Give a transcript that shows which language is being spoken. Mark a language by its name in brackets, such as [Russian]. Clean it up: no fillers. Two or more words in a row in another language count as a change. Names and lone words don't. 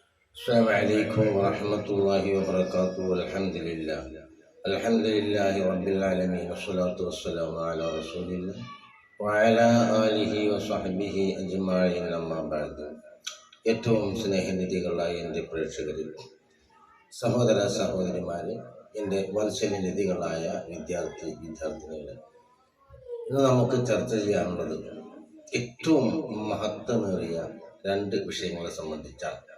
[Arabic] السلام عليكم ورحمة الله وبركاته الحمد لله رب العالمين والصلاة والسلام على رسول الله وعلى آله وصحبه أجمعين أما بعد [Malayalam] ഏറ്റവും സ്നേഹനിധികളായ എൻ്റെ പ്രേക്ഷകരിൽ സഹോദര സഹോദരിമാരെ, എൻ്റെ വത്സലനിധികളായ വിദ്യാർത്ഥിനികളെ, ഇന്ന് നമുക്ക് ചർച്ച ചെയ്യാനുള്ളത് ഏറ്റവും മഹത്വമേറിയ രണ്ട് വിഷയങ്ങളെ സംബന്ധിച്ചാണ്.